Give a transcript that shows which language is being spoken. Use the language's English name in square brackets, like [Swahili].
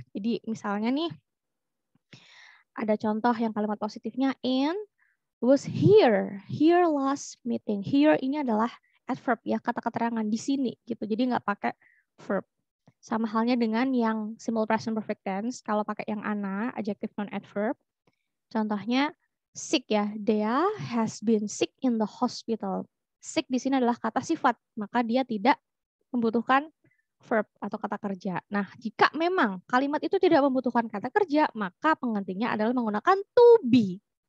[Indonesian] Jadi misalnya nih, ada contoh yang kalimat positifnya [English] in was here last meeting. [Indonesian] Here ini adalah adverb ya, kata keterangan di sini gitu. Jadi nggak pakai verb. Sama halnya dengan yang simple present perfect tense. Kalau pakai yang ana, adjective non adverb. Contohnya sick ya. [English] Dea has been sick in the hospital. [Indonesian] Sick di sini adalah kata sifat, maka dia tidak membutuhkan verb atau kata kerja. Nah, jika memang kalimat itu tidak membutuhkan kata kerja, maka penggantinya adalah menggunakan to be.